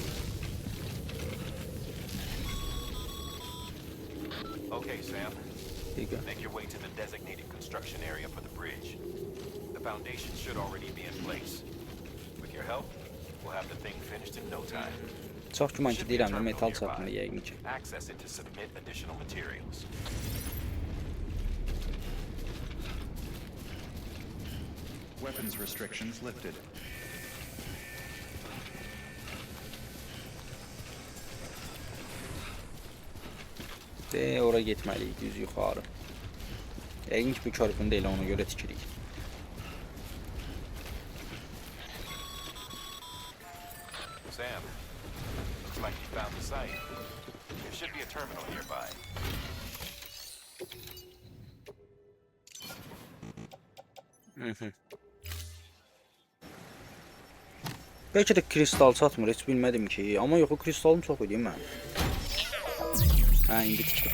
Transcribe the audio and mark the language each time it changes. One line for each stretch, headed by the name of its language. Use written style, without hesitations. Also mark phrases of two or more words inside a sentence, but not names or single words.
English: Okay, Sam. Here you go. Make your way to the designated construction area for the bridge. The foundation should already be in place. With your help, we'll have the thing finished in no time.
Azerbaijani: Çox güman ki
English: Should be a
Azerbaijani: deyirəm də
English: terminal
Azerbaijani: metal
English: nearby.
Azerbaijani: çatmır yəqin ki.
English: Access it to submit additional materials. Weapons restrictions lifted.
Azerbaijani: Ora getməliyik düz yuxarı. Yəqin ki bu körpün deyil, ona görə tikirik.
English: Sam, looks like you found the site. There should be a terminal nearby.
Azerbaijani: Bəlkə də kristal çatmır, heç bilmədim ki. Amma yox, o kristalım çox idi mən. Hə, indi tikdim.